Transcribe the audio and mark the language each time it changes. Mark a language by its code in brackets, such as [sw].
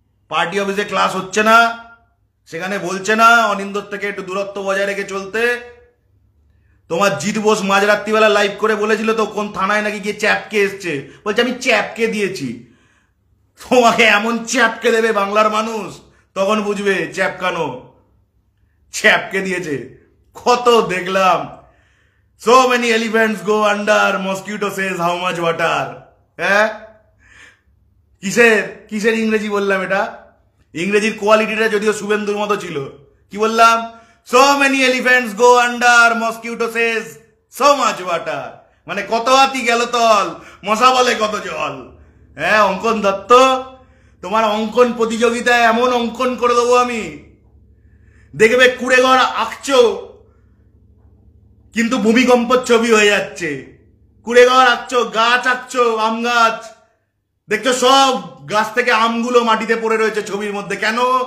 [bn] Party অফিসে class হচ্ছে না, সেখানে বলছে না অনিন্দর থেকে একটু দূরত্ব বজায় রেখে চলতে? তোমার জিৎ বোস মাঝরাত্রিবেলা লাইভ করে বলেছিল তো কোন থানায় নাকি গিয়ে চ্যাপকে এসছে, বলছে আমি চ্যাপকে দিয়েছি। তোমাকে এমন চ্যাপকে দেবে বাংলার মানুষ, তখন বুঝবে চ্যাপকানো। চ্যাপকে দিয়েছে কত দেখলাম। [en] So many elephants go under, mosquito says how much water. [bn] হ্যাঁ, কিসের কিসের ইংরেজি বললাম এটা? ইংরেজির কোয়ালিটিটা যদিও শুভেন্দুর মতো ছিল। কি বললাম? [en] So many elephants go under, mosquito says so much water. [bn] মানে কত হাতি গেল তল, মশা বলে কত জল। হ্যাঁ, অঙ্কন দত্ত, তোমার অঙ্কন প্রতিযোগিতায় এমন অঙ্কন করে দেবো আমি, দেখবে কুড়েঘর আঁকছো কিন্তু ভূমিকম্পর ছবি হয়ে যাচ্ছে। কুড়েঘর আঁকছো, গাছ আঁকছো, আম গাছ, দেখছো সব গাছ থেকে আমগুলো মাটিতে পড়ে রয়েছে ছবির মধ্যে। কেন?